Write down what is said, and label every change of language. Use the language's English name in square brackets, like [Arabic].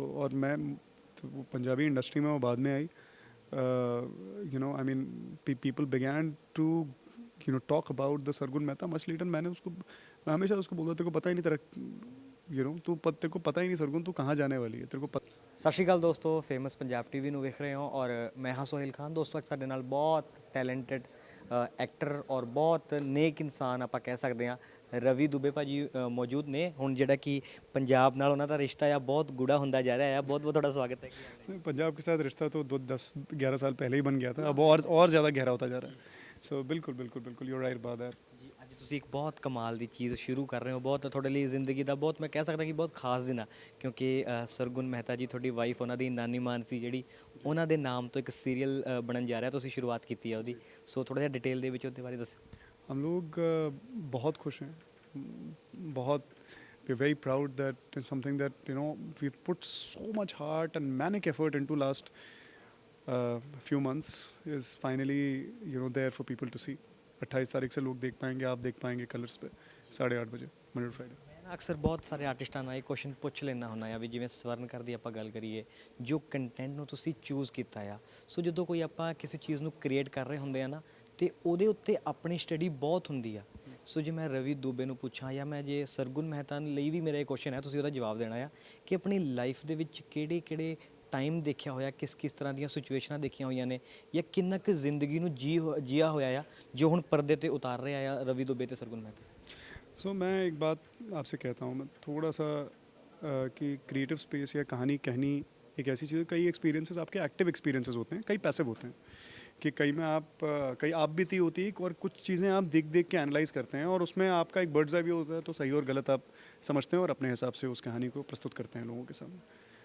[Hindi] और मैं तो वो पंजाबी इंडस्ट्री में वो बाद में आई। [English] I mean people began to talk about the Sargun Mehta much later. [Hindi] मैं हमेशा उसको बोलता तेरे को पता ही नहीं तेरा तेरे को पता ही नहीं सरगुन तू कहाँ जाने वाली है तेरे को पता। है? सत श्री अकाल दोस्तों, फेमस पंजाब टीवी [Punjabi] ਨੂੰ ਵੇਖ ਰਹੇ ਹੋ ਔਰ ਮੈਂ ਹਾਂ ਸੋਹਿਲ ਖਾਨ। ਦੋਸਤੋ, ਅੱਜ ਸਾਡੇ ਨਾਲ ਬਹੁਤ ਟੈਲੈਂਟਡ ਐਕਟਰ ਔਰ ਬਹੁਤ ਨੇਕ ਇਨਸਾਨ ਆਪਾਂ ਕਹਿ ਸਕਦੇ ਹਾਂ ਰਵੀ ਦੁਬੇ ਭਾਜੀ ਮੌਜੂਦ ਨੇ। ਹੁਣ ਜਿਹੜਾ ਕਿ ਪੰਜਾਬ ਨਾਲ ਉਹਨਾਂ ਦਾ ਰਿਸ਼ਤਾ ਆ ਬਹੁਤ ਗੂੜਾ ਹੁੰਦਾ ਜਾ ਰਿਹਾ ਆ। ਬਹੁਤ ਬਹੁਤ ਤੁਹਾਡਾ ਸਵਾਗਤ ਹੈ। ਕੀ ਹਾਲ ਹੈ? [Hindi] पंजाब के साथ रिश्ता तो 2 10 11 साल पहले ही बन गया था, अब और ज़्यादा गहरा होता जा रहा है। सो बिल्कुल बिल्कुल बिल्कुल [English] you right [Hindi] बात है। [Punjabi] ਜੀ, ਅੱਜ ਤੁਸੀਂ ਇੱਕ ਬਹੁਤ ਕਮਾਲ ਦੀ ਚੀਜ਼ ਸ਼ੁਰੂ ਕਰ ਰਹੇ ਹੋ। ਬਹੁਤ ਤੁਹਾਡੇ ਲਈ ਜ਼ਿੰਦਗੀ ਦਾ ਬਹੁਤ, ਮੈਂ ਕਹਿ ਸਕਦਾ ਕਿ ਬਹੁਤ ਖਾਸ ਦਿਨ ਆ, ਕਿਉਂਕਿ ਸਰਗੁਣ ਮਹਿਤਾ ਜੀ ਤੁਹਾਡੀ ਵਾਈਫ, ਉਹਨਾਂ ਦੀ ਨਾਨੀ ਮਾਨ ਸੀ ਜਿਹੜੀ, ਉਹਨਾਂ ਦੇ ਨਾਮ ਤੋਂ ਇੱਕ ਸੀਰੀਅਲ ਬਣਨ ਜਾ ਰਿਹਾ। ਤੁਸੀਂ ਸ਼ੁरुआत ਕੀਤੀ ਹੈ ਉਹਦੀ। ਸੋ ਥੋੜਾ ਜਿਹਾ डिटेल ਦੇ ਵਿੱਚ ਉਹਦੇ ਬਾਰੇ ਦੱਸੋ। [Hindi] हम लोग बहुत खुश हैं। [English] बहुत we very proud that something that we put so much heart and manic effort into last few months is finally there for people to see. [Hindi] 28 तारीख से लोग देख पाएंगे, आप देख पाएंगे कलर्स पे 8:30 बजे मंडे टू फ्राइडे। [Punjabi] ਮੈਂ ਨਾ ਅਕਸਰ ਬਹੁਤ ਸਾਰੇ ਆਰਟਿਸਟਾਂ ਨਾਲ ਇਹ ਕੁਐਸਚਨ ਪੁੱਛ ਲੈਣਾ ਹੁੰਦਾ ਆ ਵੀ ਜਿਵੇਂ ਸਵਰਨਕਰ ਦੀ ਆਪਾਂ ਗੱਲ ਕਰੀਏ, ਜੋ ਕੰਟੈਂਟ ਨੂੰ ਤੁਸੀਂ ਚੂਜ਼ ਕੀਤਾ ਆ। ਸੋ ਜਦੋਂ ਕੋਈ ਆਪਾਂ ਕਿਸੇ ਚੀਜ਼ ਨੂੰ ਕ੍ਰੀਏਟ ਕਰ ਰਹੇ ਹੁੰਦੇ ਆ ਨਾ, ਤੇ ਉਹਦੇ ਉੱਤੇ ਆਪਣੀ ਸਟੱਡੀ ਬਹੁਤ ਹੁੰਦੀ ਆ। ਸੋ ਜੇ ਮੈਂ ਰਵੀ ਦੂਬੇ ਨੂੰ ਪੁੱਛਾਂ ਜਾਂ ਮੈਂ ਜੇ ਸਰਗੁਣ ਮਹਿਤਾ ਲਈ ਵੀ ਮੇਰਾ ਇਹ ਕੁਐਸਚਨ ਹੈ, ਤੁਸੀਂ ਉਹਦਾ ਜਵਾਬ ਦੇਣਾ ਆ ਕਿ ਆਪਣੀ ਲਾਈਫ ਦੇ ਵਿੱਚ ਕਿਹੜੇ ਕਿਹੜੇ ਟਾਈਮ ਦੇਖਿਆ ਹੋਇਆ, ਕਿਸ ਕਿਸ ਤਰ੍ਹਾਂ ਦੀਆਂ ਸਿਚੁਏਸ਼ਨਾਂ ਦੇਖੀਆਂ ਹੋਈਆਂ ਨੇ, ਜਾਂ ਕਿੰਨਾ ਕੁ ਜ਼ਿੰਦਗੀ ਨੂੰ ਜੀਆ ਹੋਇਆ ਆ ਜੋ ਹੁਣ ਪਰਦੇ ਤੇ ਉਤਾਰ ਰਿਹਾ ਆ ਰਵੀ ਦੁਬੇ ਤੇ ਸਰਗੁਣ ਮਹਿਤਾ। [Hindi] सो मैं एक बात आपसे कहता हूँ, मैं थोड़ा सा कि क्रिएटिव स्पेस या कहानी कहनी एक ऐसी चीज़ है। कई एक्सपीरियंसेस आपके एक्टिव एक्सपीरियंसेस होते हैं, कई पैसिव होते हैं। कि कई में कई आप बीती होती है और कुछ चीज़ें आप देख देख के एनालाइज करते हैं और उसमें आपका एक बर्ड्स आई व्यू होता है, तो सही और गलत आप समझते हैं और अपने हिसाब से उस कहानी को प्रस्तुत करते हैं लोगों के सामने।